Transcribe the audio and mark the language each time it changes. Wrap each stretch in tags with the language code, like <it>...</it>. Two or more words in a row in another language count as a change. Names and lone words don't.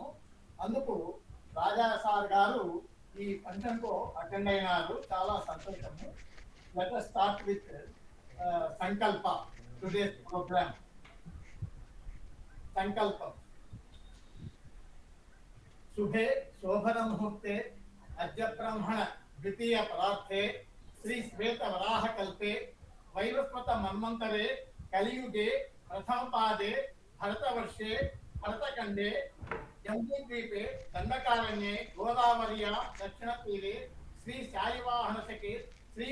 <te>అందుకు రాజా సార్ గారు ఈ ఫంక్షన్ కు అటెండ్ అయినారు. చాలా సంతోషము.</te> <en>let us start with సంకల్ప. today's programme సంకల్పం.</en> <sa>శుభే శోభన ముహూర్తే अद्य ब्रह्मण द्वितीय परार्थे श्री श्वेत वराह कल्पे वैवस्वत मन्वन्तरे कलियुगे प्रथम पादे भरतवर्षे भरतखंडे जम्बूद्वीपे दंडकारण्ये गोदावर्या दक्षिणतीरे श्री शालिवाहनशके श्री</sa>